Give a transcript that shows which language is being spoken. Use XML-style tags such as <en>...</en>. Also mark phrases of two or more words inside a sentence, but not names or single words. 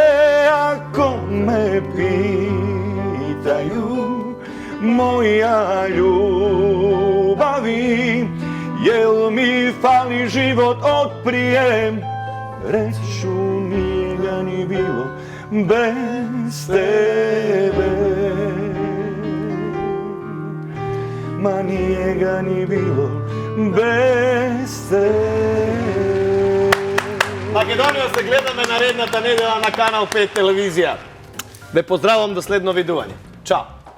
<hr>Ako me pitaju moja ljubavi, jel mi fali život od prije, reću nije ga ni bilo bez tebe. Ma nije ga ni bilo bez tebe.</hr> <mk>Македонија се гледаме наредната недела на Канал 5 телевизија. Ве поздравувам до следно видување. Чао!</mk>